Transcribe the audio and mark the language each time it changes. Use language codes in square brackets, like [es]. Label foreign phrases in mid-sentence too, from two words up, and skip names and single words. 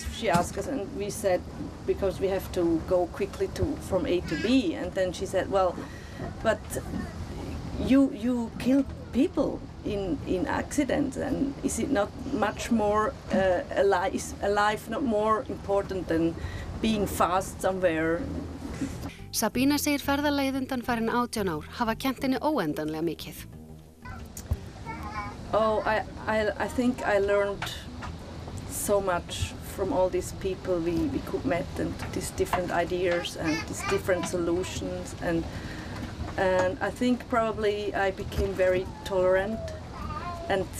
[en] She asked us, and we said, because we have to go quickly from A to B. And then she said, well, but you kill people in accidents, and is it not much more is alive not more important than being fast somewhere? [is] Sabína segir ferðalagið undanfarin 18 ár hafa kennt henni óendanlega mikið. [en] Oh, I think I learned so much from all these people we could met, and these different ideas and these different solutions, and I think probably I became very tolerant, and